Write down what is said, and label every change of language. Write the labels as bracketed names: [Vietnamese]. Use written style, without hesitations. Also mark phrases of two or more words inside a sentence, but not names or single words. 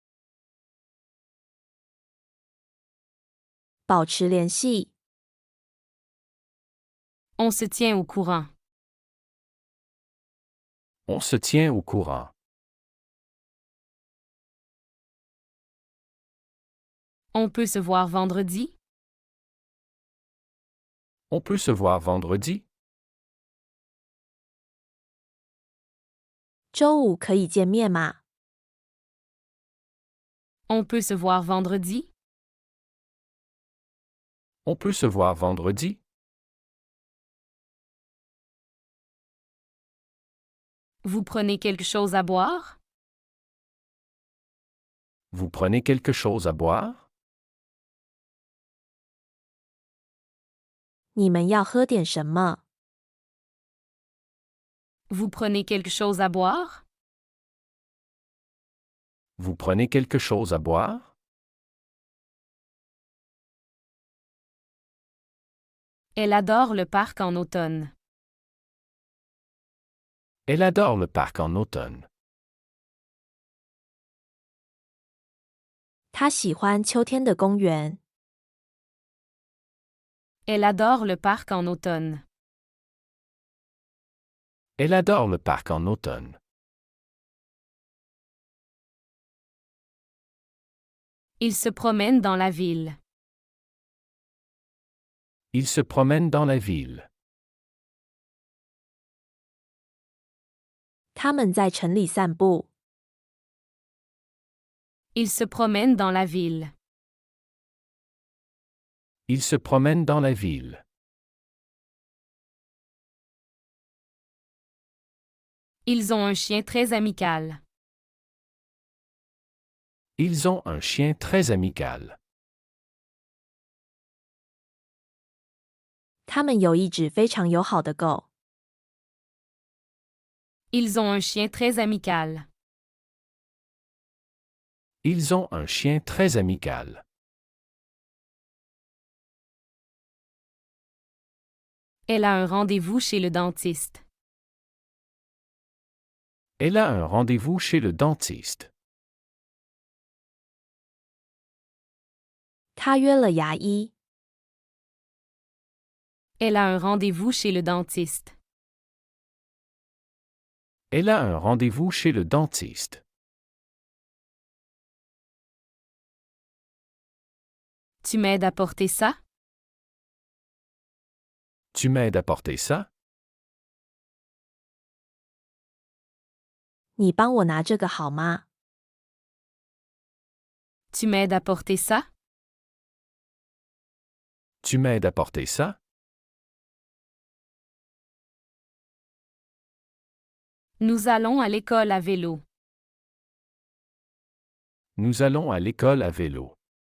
[Chinese] 保持联系。 [French] On se tient au courant. On se tient au courant. On peut se voir vendredi? On peut se voir vendredi? [Chinese] 周五可以见面吗？ [French] On peut se voir vendredi? On peut se voir vendredi? Vous prenez quelque chose à boire? Vous prenez quelque chose à boire? [Chinese] 你们要喝点什么？ [French] Vous prenez quelque chose à boire? Vous prenez quelque chose à boire? Elle adore le parc en automne. Elle adore le parc en automne. [Chinese] 他喜欢秋天的公园。 [French] Elle adore le parc en automne. Elle adore le parc en automne. Il se promène dans la ville. Il se promène dans la ville. [Chinese] 他们在城里散步。 [French] Il se promène dans la ville. Il se promène dans la ville. Ils ont un chien très amical. Ils ont un chien très amical. [Chinese] 他们有一只非常友好的狗。 [French] Ils ont un chien très amical. Ils ont un chien très amical. Elle a un rendez-vous chez le dentiste. Elle a un rendez-vous chez le dentiste. [Chinese] 他约了牙医。 [French] Elle a un rendez-vous chez le dentiste. Elle a un rendez-vous chez le dentiste. Tu m'aides à porter ça? Tu m'aides à porter ça? [Chinese] 你帮我拿这个好吗？ [French] Tu m'aides à porter ça? Tu m'aides à porter ça? Nous allons à l'école à vélo. Nous allons à l'école à vélo.